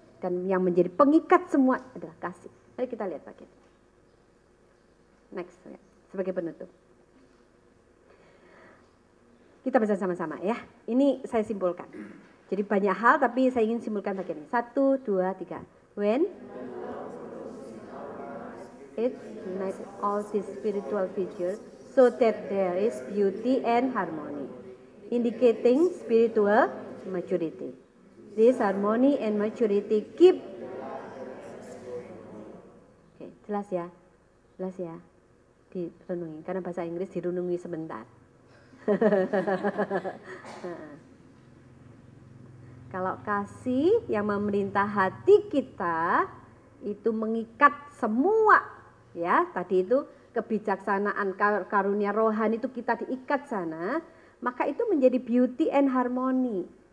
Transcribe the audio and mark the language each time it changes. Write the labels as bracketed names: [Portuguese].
[Indonesian] Dan yang menjadi pengikat semua adalah kasih. Mari kita lihat bagian. Next, ya, sebagai penutup. Kita baca sama-sama ya. Ini saya simpulkan. Jadi banyak hal tapi saya ingin simpulkan bagian ini. 1, 2, 3. [English] When it unites all these spiritual features so that there is beauty and harmony, indicating spiritual maturity. This harmony and maturity keep. [Indonesian] Oke, jelas ya? Jelas ya? Direnungi, karena bahasa Inggris direnungi sebentar. Kalau kasih yang memerintah hati kita itu mengikat semua, ya tadi itu kebijaksanaan karunia rohani itu kita diikat sana, maka itu menjadi [English] beauty and harmony.